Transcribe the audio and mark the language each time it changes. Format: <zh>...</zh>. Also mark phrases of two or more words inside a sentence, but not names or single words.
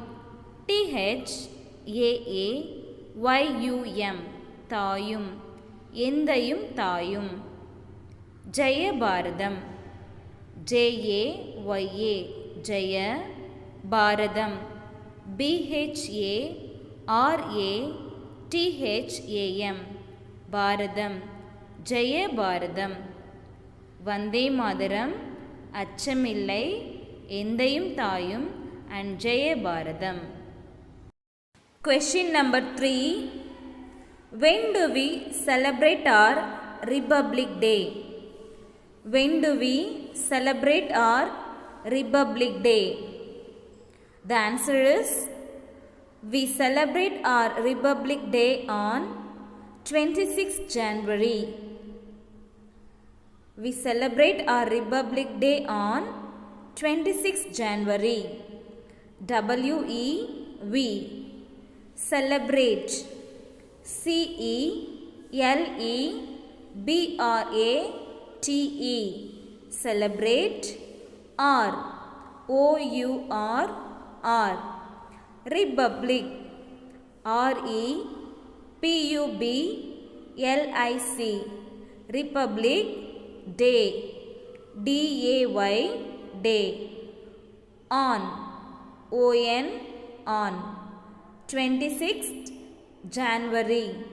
<en>T-H-A-A-Y-U-M Thayum. Endayum Thayum. Jaya Bharatam. J-A-Y-A Jaya Bharatam. B-H-A-R-A-T-H-A-M Bharatam. Jaya Bharatam. Vande Madaram, Achamillai, Endayum Thayum and Jaya Bharatam. Question number 3. When do we celebrate our Republic Day? When do we celebrate our Republic Day? The answer is we celebrate our Republic Day on 26th January. We celebrate our Republic Day on 26th January. W-E-V Celebrate. C-E-L-E-B-R-A-T-E Celebrate. R O-U-R-R Republic. R-E-P-U-B-L-I-C Republic Day. D-A-Y Day. On. O-N On 26th January.</en>